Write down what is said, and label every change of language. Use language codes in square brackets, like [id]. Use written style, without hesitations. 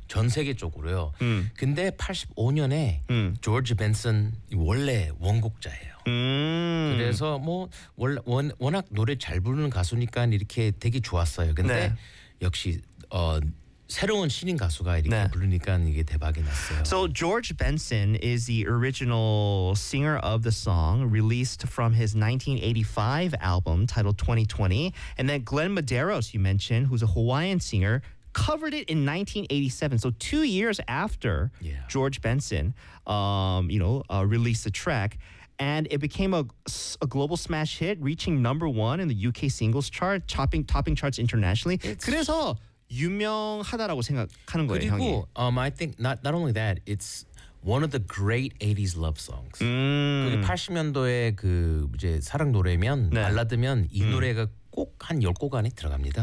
[ko] 전 세계적으로요. 근데 85년에 George Benson 원래 원곡자예요. 그래서 뭐 워낙 노래 잘 부르는 가수니까 이렇게 되게 좋았어요. 근데 네. 역시 새로운 신인 가수가 이렇게 네. 부르니까 이게 대박이 났어요. [en] So George Benson is the original singer of the song released from his 1985 album titled 2020. And then Glenn Medeiros, you mentioned, who's a Hawaiian singer, covered it in 1987. So 2 years after George Benson, released the track. And it became a global smash hit, reaching number one in the UK singles chart, topping charts internationally. [ko] 그래서 유명하다라고 생각하는 거예요, 그리고, 형이. [en] 그리고 I think not only that, it's one of the great 80s love songs. [ko] 80년도에 그 이제 사랑 노래면 네. 발라드면 이 노래가 꼭 한 10곡 안에 들어갑니다.